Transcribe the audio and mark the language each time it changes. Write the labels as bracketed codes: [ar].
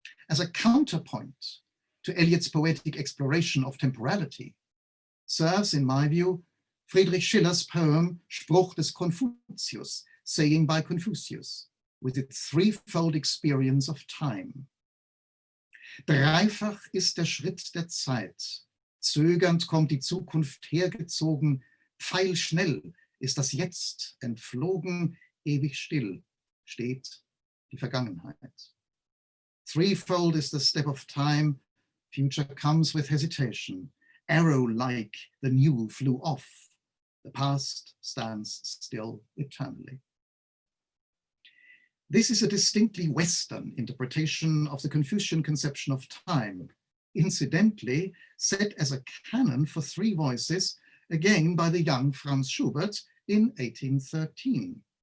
[en] As a counterpoint to Eliot's poetic exploration of temporality, serves, in my view, Friedrich Schiller's poem Spruch des Konfuzius, saying by Confucius, with its threefold experience of time. [de] Dreifach ist der Schritt der Zeit, zögernd kommt die Zukunft hergezogen, pfeilschnell ist das Jetzt entflogen, ewig still steht die Vergangenheit. [en] Threefold is the step of time, future comes with hesitation, arrow-like the new flew off, the past stands still eternally. This is a distinctly Western interpretation of the Confucian conception of time, incidentally set as a canon for three voices, again by the young Franz Schubert in 1813.